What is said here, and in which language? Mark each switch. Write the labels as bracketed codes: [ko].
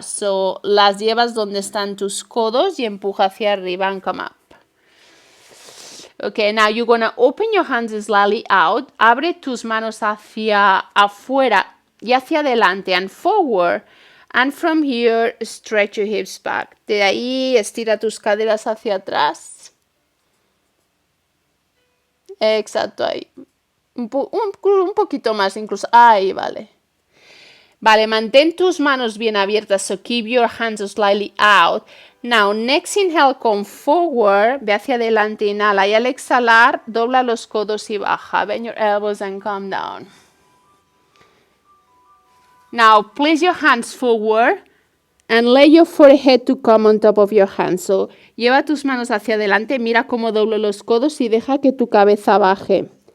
[es] So las llevas donde están tus codos y empuja hacia arriba [en] and come up. Okay, now you're going to open your hands slightly out. [es] Abre tus manos hacia afuera y hacia adelante [en] and forward. And from here, stretch your hips back. [es] De ahí, estira tus caderas hacia atrás. Exacto, ahí. Un poquito más incluso. Ahí, vale. Vale, mantén tus manos bien abiertas. [en] So keep your hands slightly out. Now, next inhale, come forward. [es] Ve hacia adelante, inhala. Y al exhalar, dobla los codos y baja. [en] Bend your elbows and come down. Now, place your hands forward and lay your forehead to come on top of your hands. [es] So, lleva tus manos hacia adelante. Mira cómo doblo los codos y deja que tu cabeza baje.